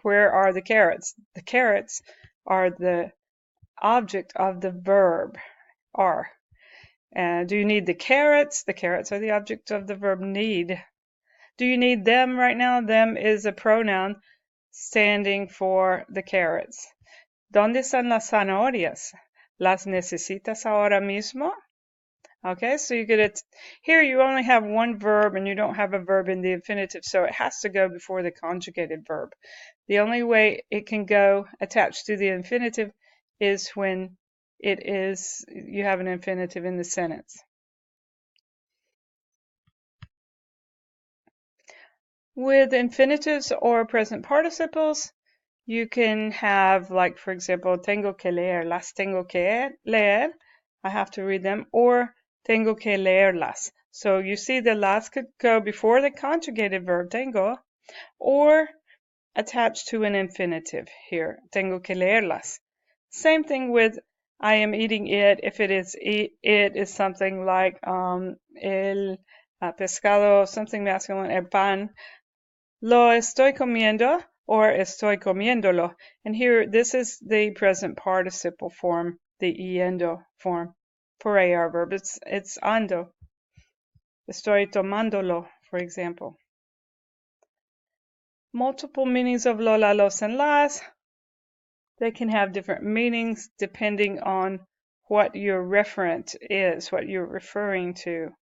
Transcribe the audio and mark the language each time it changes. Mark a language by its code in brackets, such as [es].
[en] Where are the carrots? The carrots are the object of the verb are. Do you need the carrots? The carrots are the object of the verb need. Do you need them right now? Them is a pronoun standing for the carrots. [es] ¿Dónde están las zanahorias? ¿Las necesitas ahora mismo? [en] Okay, so you get it. Here you only have one verb and you don't have a verb in the infinitive, so it has to go before the conjugated verb. The only way it can go attached to the infinitive is when you have an infinitive in the sentence. With infinitives or present participles, you can have, like, for example, [es] tengo que leer, las tengo que leer, [en] I have to read them, or [es] tengo que leerlas. [en] So you see the las could go before the conjugated verb tengo, or attached to an infinitive here, [es] tengo que leerlas. [en] Same thing with I am eating it. If it is something like el pescado, something masculine, el pan, [es] lo estoy comiendo, [en] or [es] estoy comiéndolo. [en] And here, this is the present participle form, the yendo form for AR verb. It's ando. [es] Estoy tomándolo, [en] for example. Multiple meanings of lo, la, los, and las. They can have different meanings depending on what your referent is, what you're referring to.